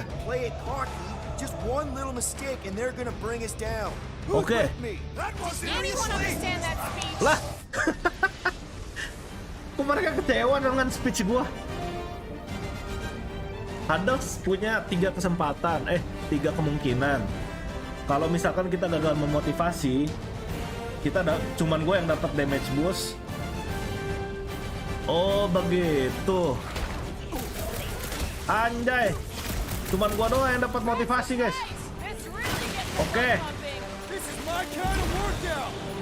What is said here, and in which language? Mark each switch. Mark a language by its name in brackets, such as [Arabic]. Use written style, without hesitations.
[English] we play it cocky, just one little mistake and they're gonna bring us down. [Indonesian] Oke. [English] Who's with me? That was Anyone understand that speech? [Indonesian] Lah. Kok mereka kecewa dengan speech gua? Huddle punya 3 kesempatan, 3 kemungkinan. Kalau misalkan kita gagal memotivasi, cuman gue yang dapat damage boost. Oh begitu. Anjay. Cuman gua doang yang dapat motivasi guys. Oke. [English] This is my kind of workout.